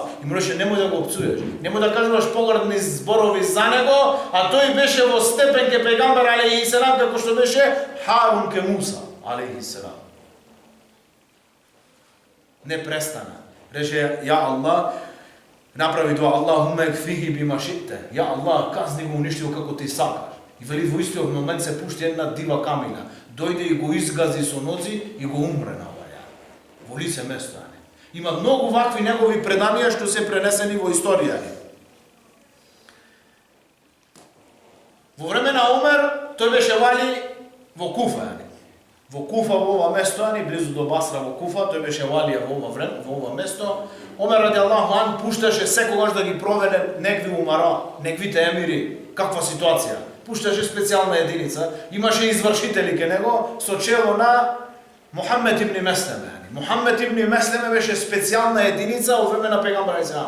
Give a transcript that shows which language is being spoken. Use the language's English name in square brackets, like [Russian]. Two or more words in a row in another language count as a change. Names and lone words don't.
[Macedonian] И му рече, немој да го пцуеш. Немој да кажуваш погрдни зборови за него, а тој беше во степен ке пегамбер [Arabic] عليه السلام, [Macedonian] како што беше Харун ке Муса алейхи селам. Не престана. Рече, ја Аллах, направи дуа, [Arabic] اللهم اكفه بما شئت. [Macedonian] Ја Аллах, казни го, уништи го како ти сакаш. И вели во истиот момент се пушти една дива камина. Дојде и го изгази со ноци и го умре на оваја. Во лице место. Има многу вакви негови преданија што се пренесени во историја. Во време на Омер, тој беше вали во Куфа. Во Куфа, во ова место, близу до Басра во Куфа, тој беше валија во ова време, во ова место. Омер [Arabic] رضي الله عنه [Macedonian] пушташе секогаш да ги проведе некви умара, неквите емири, каква ситуација. Пушташе специјална единица, имаше извршители ке него со чело на Мухаммед ибн Меслеме. Мухаммед ибн Меслеме беше специјална единица во време на пегамбер алейхиссалам.